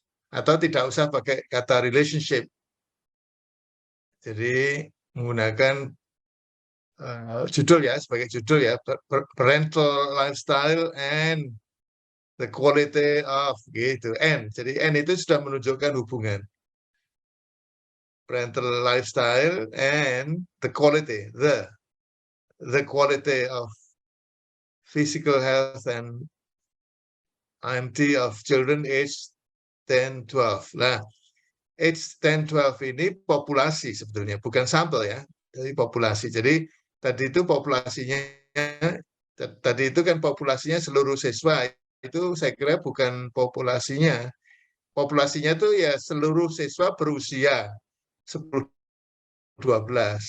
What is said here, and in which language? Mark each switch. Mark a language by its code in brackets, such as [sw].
[id] Atau tidak usah pakai kata relationship. Jadi menggunakan judul ya, sebagai judul ya, [en] parental lifestyle and the quality of, [id] gitu. Jadi N itu sudah menunjukkan hubungan. [en] Parental lifestyle and the quality, the quality of physical health and IMT of children aged 10-12. [id] Nah, age 10-12 ini populasi sebetulnya, bukan sampel ya. Jadi populasi. Jadi tadi itu populasinya, tadi itu kan populasinya seluruh siswa. Itu saya kira bukan populasinya. Populasinya itu ya seluruh siswa berusia 10-12.